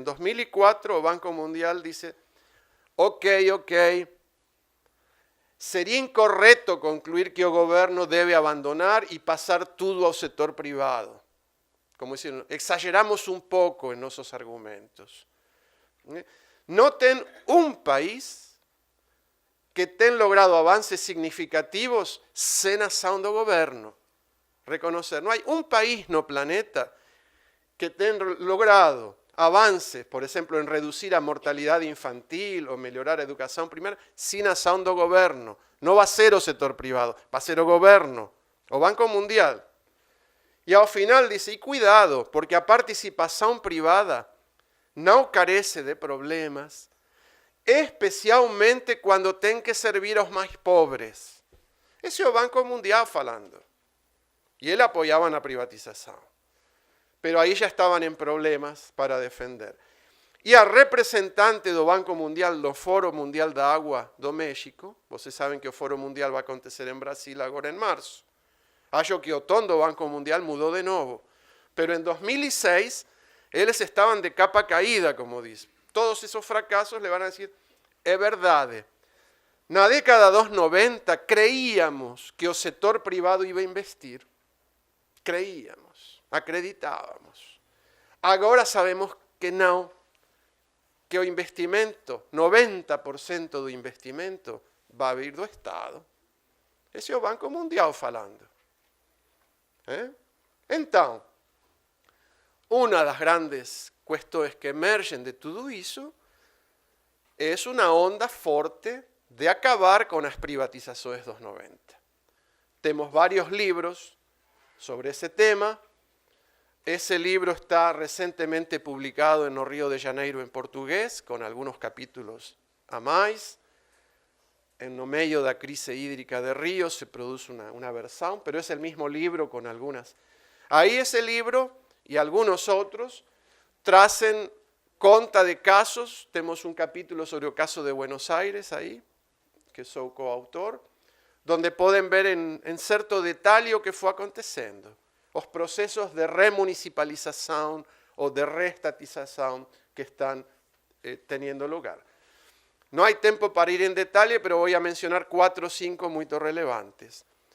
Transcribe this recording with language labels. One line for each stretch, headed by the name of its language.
Portuguese: Em 2004, o Banco Mundial disse, ok, seria incorreto concluir que o governo deve abandonar e passar tudo ao setor privado. Como dizendo, exageramos um pouco em nossos argumentos. Não tem um país que tenha logrado avances significativos sem ação do governo.
Spanish: Reconocer, no hay un país no planeta que tenga logrado avances, por ejemplo, en reducir a mortalidad infantil o mejorar a educación primaria, sin acción do governo. No va a ser o sector privado, va a ser o governo, o Banco Mundial. Y al final dice, y cuidado, porque a participación privada no carece de problemas, especialmente cuando tem que servir a los más pobres. Ese es
Portuguese: o Banco Mundial falando.
Spanish: Y él apoyaba la privatización. Pero ahí ya estaban en problemas para defender.
Portuguese: Y a representante do Banco Mundial, do Foro Mundial da Agua do México, vocês saben que o Foro Mundial vai acontecer em Brasil agora em março. Acho que o tom do Banco Mundial mudou de novo. Pero em 2006, eles estavam de capa caída, como diz.
Spanish: Todos esos fracasos le van a decir,
Portuguese: é verdade. Na década dos 90,
Spanish: creíamos que o setor privado iba a investir.
Portuguese: Creíamos, acreditávamos. Agora sabemos que não, que o investimento, 90% do investimento, vai vir do Estado. Esse é o Banco Mundial falando. Então, uma das grandes questões que emergem de tudo isso é uma onda forte de acabar com as privatizações dos 90. Temos vários livros sobre ese tema.
Spanish: Ese libro está recientemente publicado en Río de Janeiro en portugués, con algunos capítulos a más. En no medio da crise hídrica de Río se produce una versión, pero es el mismo libro con algunas. Ahí ese libro y algunos otros tracen conta de casos. Tenemos un capítulo sobre el caso de Buenos Aires ahí, que soy coautor, donde pueden ver en certo detalhe
Portuguese: o que foi acontecendo. Os processos de remunicipalização ou de reestatização que estão teniendo lugar.
Spanish: No hay tiempo para ir en detalle, pero voy a mencionar 4 o 5 muy relevantes.